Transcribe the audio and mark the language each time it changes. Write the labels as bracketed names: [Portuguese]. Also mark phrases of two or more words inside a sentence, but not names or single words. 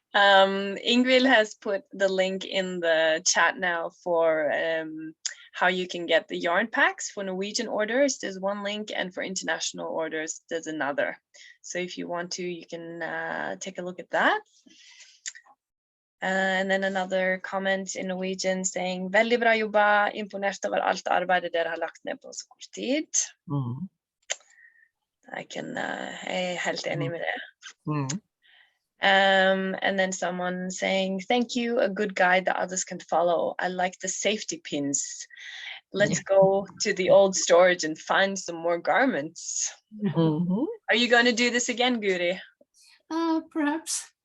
[English] Ingrid has put the link in the chat now for how you can get the yarn packs for Norwegian orders. There's one link, and for international orders, there's another. So if you want to, you can take a look at that. And then another comment in Norwegian saying, [Norwegian] veldig bra jobba, imponert over alt arbeidet dere har lagt ned på så kort tid. Jeg er helt enig med det. [English] And then someone saying, thank you, a good guide that others can follow. I like the safety pins. Let's go to the old storage and find some more garments. Are you going to do this again, Guri? Perhaps.